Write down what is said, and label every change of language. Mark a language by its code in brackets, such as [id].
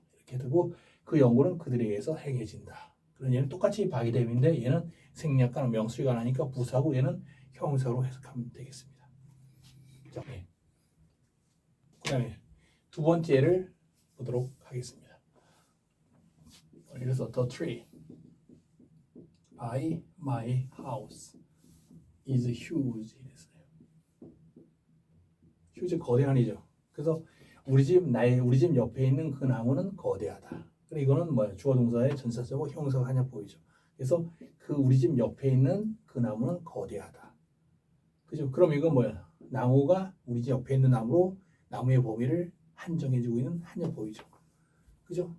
[ko] 이렇게 되고, 그 연구는 그들에 의해서 행해진다. 그런 얘는 똑같이 [en] by them [ko] 인데, 얘는 생략가는 명수가 나니까 부사고, 얘는 형용사로 해석하면 되겠습니다. 자, 네. 그다음에 두 번째 예를 보도록 하겠습니다. [en] 그래서 the tree by my house is huge. [ko] 이랬어요. huge 거대한이죠. 그래서 우리 집 옆에 있는 그 나무는 거대하다. 그래, 이거는 주어 동사의 전치사적 형용사가 하냐 보이죠. 그래서 그 우리 집 옆에 있는 그 나무는 거대하다. 그죠? 그럼 이건 나무가 우리 집 옆에 있는 나무의 범위를 한정해주고 있는 하냐 보이죠. 그죠?